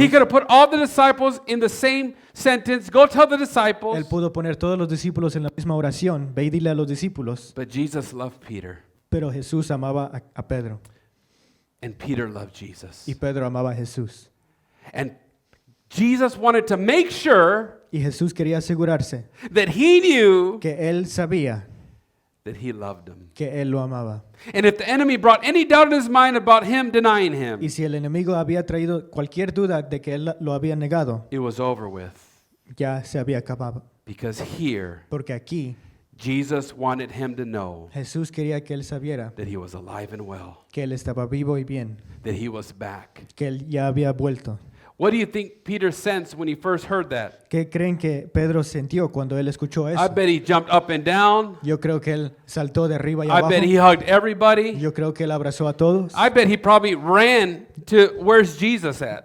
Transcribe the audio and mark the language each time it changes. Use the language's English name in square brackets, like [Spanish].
[English] He could have put all the disciples in the same sentence. Go tell the disciples. [Spanish] Él pudo poner todos los discípulos en la misma oración. Ve y dile a los discípulos. [English] But Jesus loved Peter, [Spanish] Pero Jesús amaba a Pedro. [English] and Peter loved Jesus. [Spanish] Y Pedro amaba a Jesús. [English] And Jesus wanted to make sure [Spanish] Y Jesús quería asegurarse [English] that he knew [Spanish] que él sabía [English] that he loved him. [Spanish] que él lo amaba. [English] And if the enemy brought any doubt in his mind about him denying him, [Spanish] Y si el enemigo había traído cualquier duda de que él lo había negado, [English] it was over with. [Spanish] ya se había acabado. [English] Because here, [Spanish] Porque aquí [English] Jesus wanted him to know [Spanish] Jesús quería que él sabiera [English] that he was alive and well, [Spanish] que él estaba vivo y bien, [English] that he was back. [Spanish] que él ya había vuelto. [English] What do you think Peter sensed when he first heard that? [Spanish] ¿Qué creen que Pedro sintió cuando él escuchó [English] I [Spanish] eso? [English] bet he jumped up and down. [Spanish] Yo creo que él saltó de arriba y [English] I bet he [Spanish] abajo. [English] hugged everybody. [Spanish] Yo creo que él abrazó a todos. [English] I bet he probably ran to where's Jesus at,